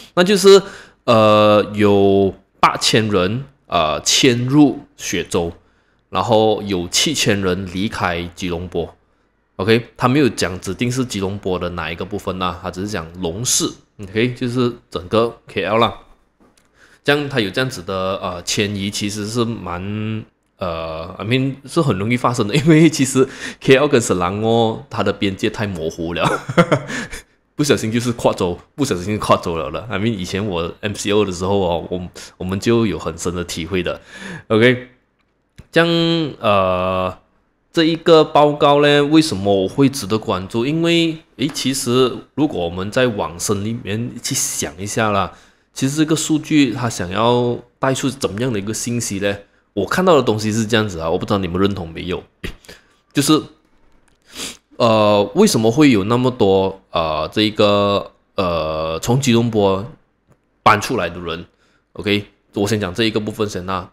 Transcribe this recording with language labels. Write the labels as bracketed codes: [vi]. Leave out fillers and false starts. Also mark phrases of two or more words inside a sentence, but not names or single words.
[zh] 那就是有8000人遷入雪州，然後有7000人離開吉隆坡。OK， 他沒有講指定是吉隆坡的哪一個部分啦，他只是講龍市 ，OK， 就是整個 KL 啦。這樣它有這樣子的遷移，其實是蠻是很容易發生的，因為其實 KL 跟Selangor它的邊界太模糊了，不小心就是跨州，不小心就跨州了的。以前我 MCO 的時候哦，我們就有很深的體會的。OK，這樣這一個報告呢，為什麼我會值得關注？因為其實如果我們在往深裡面去想一下啦。其實這個數據它想要帶出怎麼樣的一個信息呢？我看到的東西是這樣子啊，我不知道你們認同沒有？就是為什麼會有那麼多從吉隆坡搬出來的人 ？OK， 我先講這一個部分先啦。